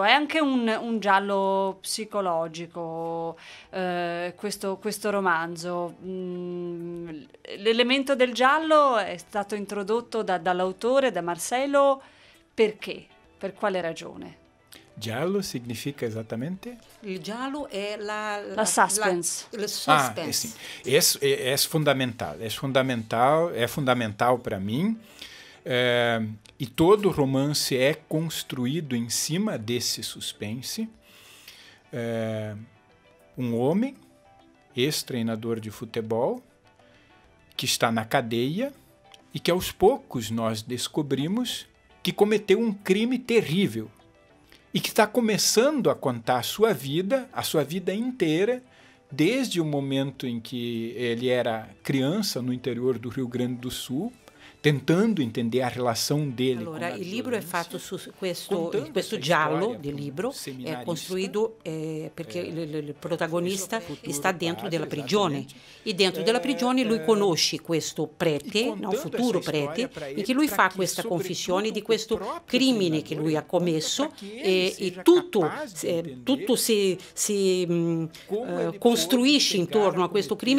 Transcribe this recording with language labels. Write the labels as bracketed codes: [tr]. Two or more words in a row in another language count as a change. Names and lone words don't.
[it] È anche un giallo psicologico, questo romanzo. L'elemento del giallo è stato introdotto dall'autore, da Marcelo, perché? Per quale ragione? Giallo significa esattamente? Il giallo è la suspense. Il suspense. [pt] É fundamental. É fundamental para mim. E todo romance é construído em cima desse suspense. Homem, ex-treinador de futebol, que está na cadeia e que aos poucos nós descobrimos que cometeu um crime terrível. E que está começando a contar a sua vida inteira, desde o momento em que ele era criança no interior do Rio Grande do Sul, tentando entender a relação dele [it] allora, con la il libro è fatto su questo storia, giallo del libro, è seminarista, costruito perché il protagonista sta dentro della prigione e dentro della prigione lui conosce questo prete, un futuro prete, in cui lui fa questa confessione di questo crimine che lui ha commesso e tutto si costruisce intorno a questo crimine.